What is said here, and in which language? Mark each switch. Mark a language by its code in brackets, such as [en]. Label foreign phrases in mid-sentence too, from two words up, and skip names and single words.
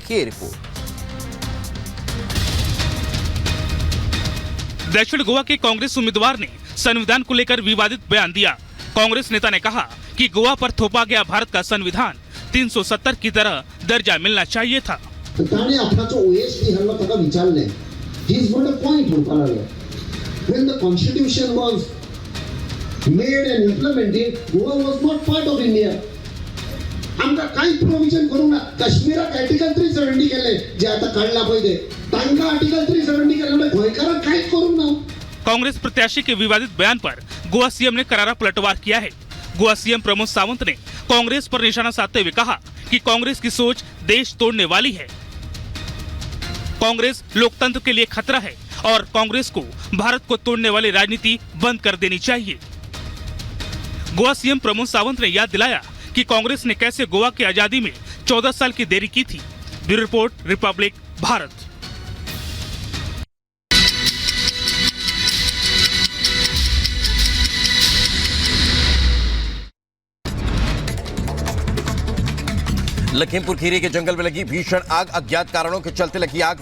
[hi] देखिए रिपोर्ट। दक्षिण गोवा के कांग्रेस उम्मीदवार ने संविधान को लेकर विवादित बयान दिया। कांग्रेस नेता ने कहा कि गोवा पर थोपा गया भारत का संविधान 370 की तरह दर्जा मिलना चाहिए था। [kok] आमकां काही प्रोविजन करूंक ना। काश्मीराक आर्टिकल 370 केले, जे आता काढला पहिले तांकां आर्टिकल 370 केले, म्हणजे गोंयकारांक कांयच करूंक ना। [hi] कांग्रेस प्रत्याशी के विवादित बयान पर गोवा सीएम ने करारा पलटवार किया है। गोवा सीएम प्रमोद सावंत ने कांग्रेस पर निशाना साधते हुए कहा कि कांग्रेस की सोच देश तोड़ने वाली है। कांग्रेस लोकतंत्र के लिए खतरा है और कांग्रेस को भारत को तोड़ने वाली राजनीति बंद कर देनी चाहिए। गोवा सीएम प्रमोद सावंत ने याद दिलाया कि कांग्रेस ने कैसे गोवा की आजादी में 14 साल की देरी की थी। ब्यूरो रिपोर्ट, रिपब्लिक भारत। लखीमपुर खीरी के जंगल में लगी भीषण आग, अज्ञात कारणों के चलते लगी आग।